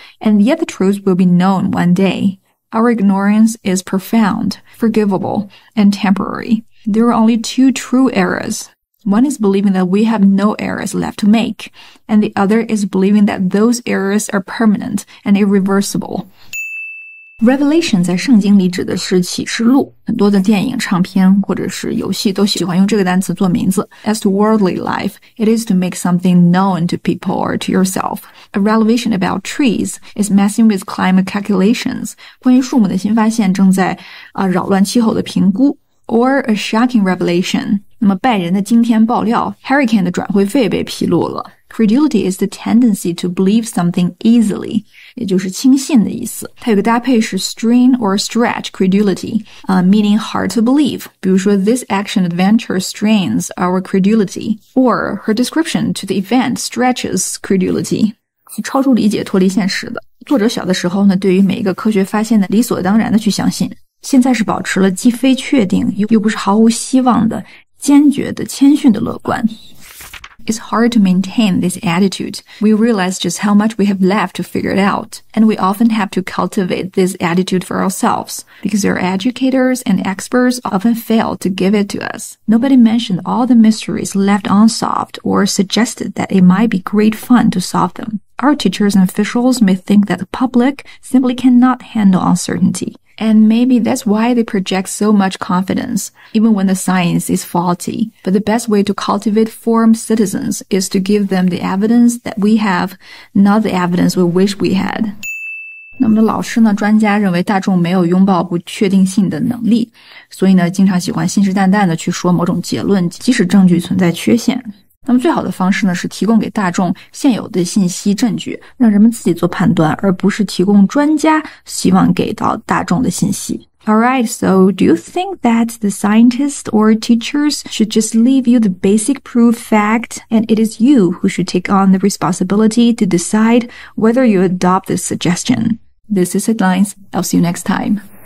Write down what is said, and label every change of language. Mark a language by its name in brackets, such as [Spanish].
[English] And yet the truth will be known one day. Our ignorance is profound, forgivable, and temporary. There are only 2 true errors. One is believing that we have no errors left to make, and the other is believing that those errors are permanent and irreversible. [Chinese] Revelation 在圣经里指的是启示录，很多的电影、唱片或者是游戏都喜欢用这个单词做名字。 [English] As to worldly life, it is to make something known to people or to yourself. A revelation about trees is messing with climate calculations. [Chinese] 关于树木的新发现正在扰乱气候的评估。 [English] Or a shocking revelation. [Chinese] 那么拜仁的惊天爆料 Hurricane 的转会费被披露了。 [English] Credulity is the tendency to believe something easily, [Chinese] 也就是轻信的意思。它有个搭配是 [English] strain or stretch credulity, meaning hard to believe. [Chinese] 比如说 [English] this action adventure strains our credulity. Or her description to the event stretches credulity. [Chinese] 是超出理解、脱离现实的。作者小的时候呢，对于每一个科学发现的理所当然的去相信。现在是保持了既非确定又不是毫无希望的坚决的谦逊的乐观。 [English] It's hard to maintain this attitude. We realize just how much we have left to figure it out, and we often have to cultivate this attitude for ourselves, because our educators and experts often fail to give it to us. Nobody mentioned all the mysteries left unsolved or suggested that it might be great fun to solve them. Our teachers and officials may think that the public simply cannot handle uncertainty. And maybe that's why they project so much confidence, even when the science is faulty. But the best way to cultivate informed citizens is to give them the evidence that we have, not the evidence we wish we had. [Chinese] 那么老师呢，专家认为大众没有拥抱不确定性的能力，所以呢，经常喜欢信誓旦旦的去说某种结论，即使证据存在缺陷。那么最好的方式呢，是提供给大众现有的信息证据，让人们自己做判断，而不是提供专家希望给到大众的信息。 [English] Alright, so do you think that the scientists or teachers should just leave you the basic proof fact, and it is you who should take on the responsibility to decide whether you adopt this suggestion? This is Headlines. I'll see you next time.